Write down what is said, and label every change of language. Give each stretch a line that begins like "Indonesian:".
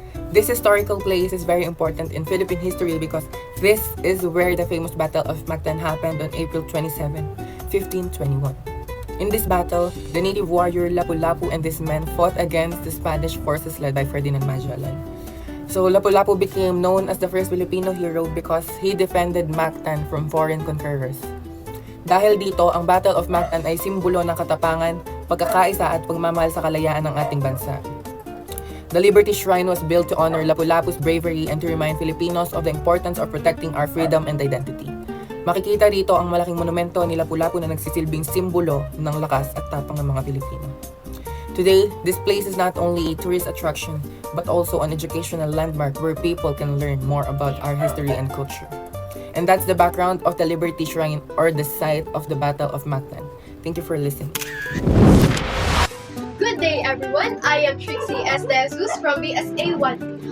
English: This historical place is very important in Philippine history because this is where the famous Battle of Mactan happened on April 27, 1521. In this battle, the native warrior Lapu-Lapu and his men fought against the Spanish forces led by Ferdinand Magellan. So Lapu-Lapu became known as the first Filipino hero because he defended Mactan from foreign conquerors.
Filipino: Dahil dito, ang Battle of Mactan ay simbolo ng katapangan, pagkakaisa at pagmamahal sa kalayaan ng ating bansa.
English: The Liberty Shrine was built to honor Lapu-Lapu's bravery and to remind Filipinos of the importance of protecting our freedom and identity.
Filipino: Makikita rito ang malaking monumento ni Lapu-Lapu na nagsisilbing simbolo ng lakas at tapang ng mga Pilipino.
English: Today, this place is not only a tourist attraction, but also an educational landmark where people can learn more about our history and culture. And that's the background of the Liberty Shrine, or the site of the Battle of Mactan. Thank you for listening. Good day everyone, I am Trixie S. De Jesus from BSA1.